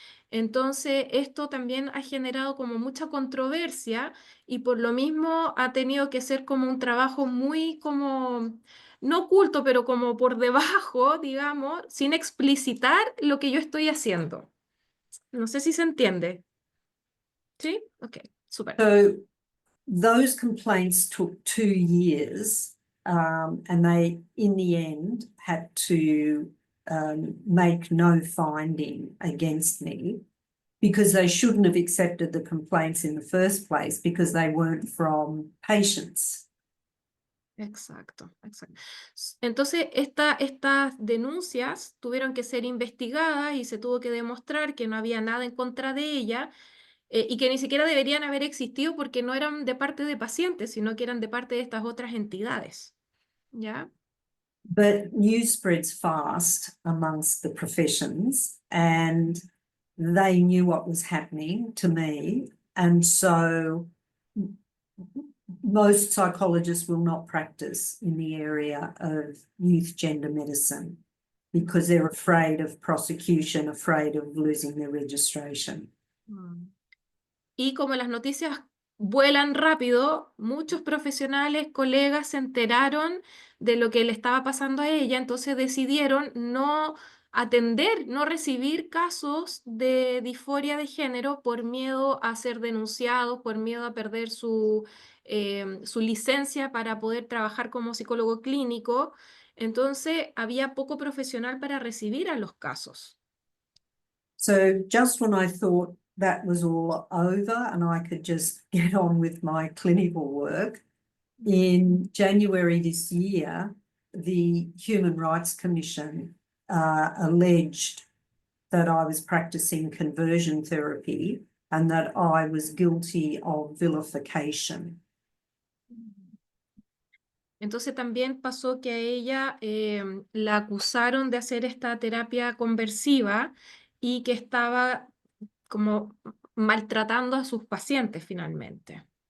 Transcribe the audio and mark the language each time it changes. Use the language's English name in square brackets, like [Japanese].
[Spanish] Entonces, esto también ha generado como mucha controversia, y por lo mismo ha tenido que ser como un trabajo muy como, no oculto, pero como por debajo, digamos, sin explicitar lo que yo estoy haciendo. No sé si se entiende. ¿Sí? Ok, súper. [English] So those complaints took 2 years, and they, in the end, had to make no finding against me, because they shouldn't have accepted the complaints in the first place, because they weren't from patients. [Spanish] Exacto. Entonces, estas denuncias tuvieron que ser investigadas y se tuvo que demostrar que no había nada en contra de ella, y que ni siquiera deberían haber existido porque no eran de parte de pacientes, sino que eran de parte de estas otras entidades. ¿Ya? [English] But news spreads fast amongst the professions, and they knew what was happening to me. And so most psychologists will not practice in the area of youth gender medicine because they're afraid of prosecution, afraid of losing their registration. [Spanish] Y como las noticias vuelan rápido, muchos profesionales, colegas se enteraron de lo que le estaba pasando a ella, entonces decidieron no atender, no recibir casos de disforia de género por miedo a ser denunciados, por miedo a perder su licencia para poder trabajar como psicólogo clínico. Entonces había poco profesional para recibir a los casos. [English] So just when I thought that was all over and I could just get on with my clinical work, in January this year, the Human Rights Commission alleged that I was practicing conversion therapy and that I was guilty of vilification. [Spanish] Entonces también pasó que a ella la acusaron de hacer esta terapia conversiva y que estaba como maltratando a sus pacientes finalmente.